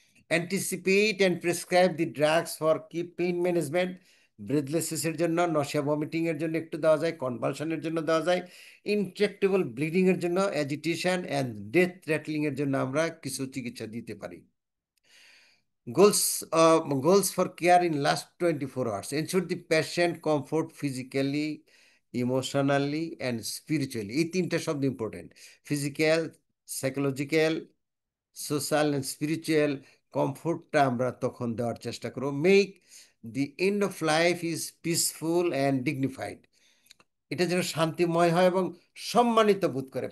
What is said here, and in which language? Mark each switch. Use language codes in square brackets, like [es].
[en] anticipate and prescribe the drugs for কি pain management, [bn] ব্রেথলেসিসের জন্য, nausea vomiting এর জন্য একটু দেওয়া যায়, কনভালশনের জন্য দেওয়া যায়, ইনট্রাক্টেবল ব্লিডিং এর জন্য, অ্যাজিটেশন অ্যান্ড ডেথ থ্রেটলিং এর জন্য আমরা কিছু চিকিৎসা দিতে পারি। [en] Goals for care in last 24 hours. Ensure the patient comfort physically, emotionally and spiritually. [bn] এই তিনটা শব্দ important: physical, psychological, social and spiritual কমফোর্টটা আমরা তখন দেওয়ার চেষ্টা করব। [en] make the end of life is peaceful and dignified, [bn] এটা যেন শান্তিময় হয় এবং সম্মানিত বোধ করে।